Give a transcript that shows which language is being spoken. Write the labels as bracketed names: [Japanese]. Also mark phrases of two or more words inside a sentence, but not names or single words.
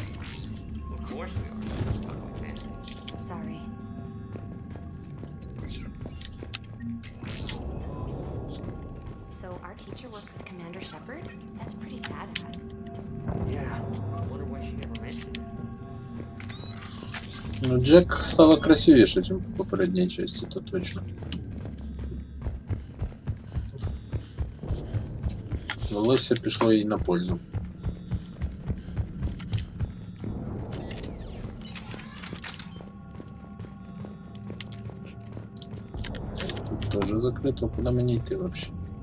[English] Of course we are. Sorry. So our teacher worked with Commander Shepard? That's pretty badass. Yeah. I wonder why she never mentioned it. [Russian] Ну, Джек стала красивее, чем в попередней части, то точно. [Ukrainian] Волосся пішло їй на пользу. [Russian] Тут тоже закрыто. [Ukrainian] Куда мені йти вообще?